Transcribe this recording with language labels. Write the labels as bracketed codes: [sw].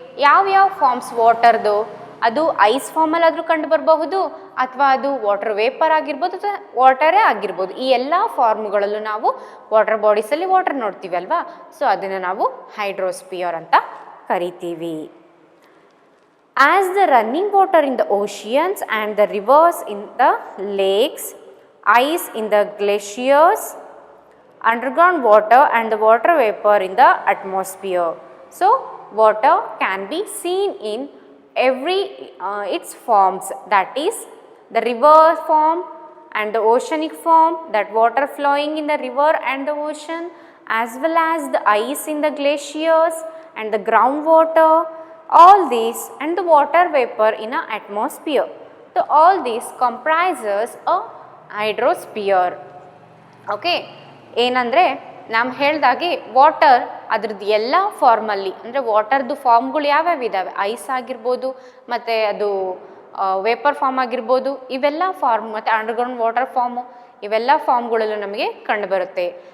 [kn] ಯಾವ್ಯಾವ ಫಾರ್ಮ್ಸ್ ವಾಟರ್ದು? ಅದು ಐಸ್ ಫಾರ್ಮಲ್ಲಾದರೂ ಕಂಡು ಬರಬಹುದು, ಅಥವಾ ಅದು ವಾಟರ್ ವೇಪರ್ ಆಗಿರ್ಬೋದು, ಅಥವಾ ವಾಟರೇ ಆಗಿರ್ಬೋದು. ಈ ಎಲ್ಲ ಫಾರ್ಮ್ಗಳಲ್ಲೂ ನಾವು ವಾಟರ್ ಬಾಡೀಸಲ್ಲಿ ವಾಟರ್ ನೋಡ್ತೀವಿ ಅಲ್ವಾ? ಸೊ ಅದನ್ನು ನಾವು ಹೈಡ್ರೋಸ್ಪಿಯರ್ ಅಂತ ಕರಿತೀವಿ. [en] As the running water in the oceans and the rivers in the lakes, ice in the glaciers, underground water and the water vapor in the atmosphere. So water can be seen in every its forms, that is the river form and the oceanic form, that water flowing in the river and the ocean, as well as the ice in the glaciers and the groundwater, all these, and the water vapor in an atmosphere. So all these comprises a hydrosphere. [kn] Okay, ಏನಂದರೆ ನಾವು ಹೇಳ್ದಾಗೆ water ಅದ್ರದ್ದು ಎಲ್ಲ ಫಾರ್ಮಲ್ಲಿ, ಅಂದರೆ ವಾಟರ್ದು ಫಾರ್ಮ್ಗಳು ಯಾವ್ಯಾವ ಇದ್ದಾವೆ? ಐಸ್ ಆಗಿರ್ಬೋದು, ಮತ್ತು ಅದು ವೇಪರ್ ಫಾರ್ಮ್ ಆಗಿರ್ಬೋದು, ಇವೆಲ್ಲ ಫಾರ್ಮ್, ಮತ್ತು ಅಂಡರ್ಗ್ರೌಂಡ್ ವಾಟರ್ ಫಾರ್ಮು, ಇವೆಲ್ಲ ಫಾರ್ಮ್ಗಳಲ್ಲೂ ನಮಗೆ ಕಂಡುಬರುತ್ತೆ.